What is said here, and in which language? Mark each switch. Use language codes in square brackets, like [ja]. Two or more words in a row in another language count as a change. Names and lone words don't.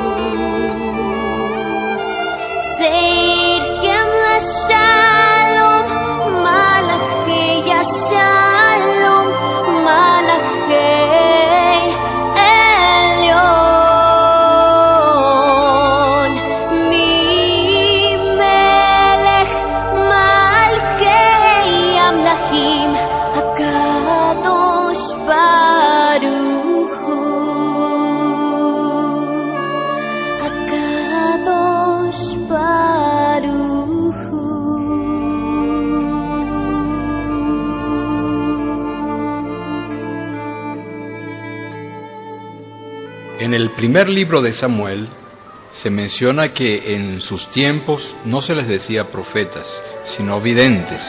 [he] צאתכם לשלום מלאכי השלום מלאכי עליון ממלך מלכי המלכים הקדוש ברוך הוא. HaKadosh Baruch Hu. [es] En el primer libro de Samuel se menciona que en sus tiempos no se les decía profetas, sino videntes.